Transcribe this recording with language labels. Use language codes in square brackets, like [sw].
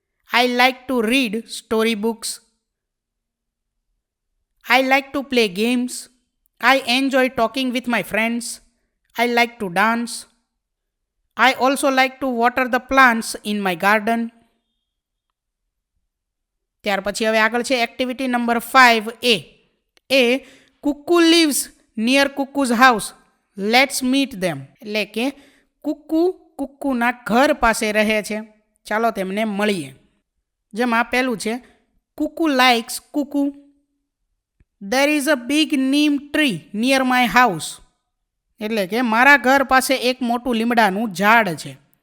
[en] I like to read storybooks. I like to play games. I enjoy talking with my friends. I like to dance. I also like to water the plants in my garden. [gu] ત્યાર પછી હવે આગળ છે activity number 5A. [en] Kuku lives near Kuku's house. Let's meet them. [gu] એટલે કે કુકુના ઘર પાસે રહે છે, ચાલો તેમને મળીએ. જેમાં પહેલું છે [en] Kuku likes Kuku. There is a big neem tree near my house. [gu] એટલે કે મારા ઘર પાસે એક મોટું લીમડાનું ઝાડ છે.